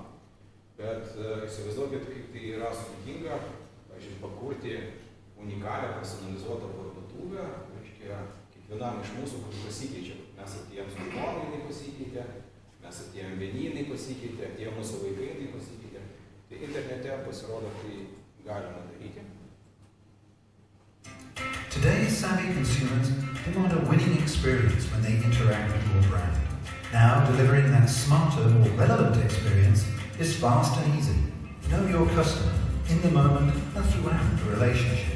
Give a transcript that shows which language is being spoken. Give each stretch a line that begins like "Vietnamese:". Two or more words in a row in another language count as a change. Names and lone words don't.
Lithuanian: Bet įsivaizduokit, kaip tai yra sudėtinga, pavyzdžiui, pakurti unikalią, personalizuotą parduotuvę, reiškia, kiekvienam iš mūsų, kur pasikeičia. Mes atėjom su žmonai, jinai pasikeitė, mes atėjom vieni, jinai pasikeitė, atėjo mūsų vaikai, jinai pasikeitė. Tai internete pasirodo, tai galima daryti.
English: Today's savvy consumers demand a winning experience when they interact with your brand. Now, delivering that smarter, more relevant experience is fast and easy. Know your customer in the moment and throughout the relationship.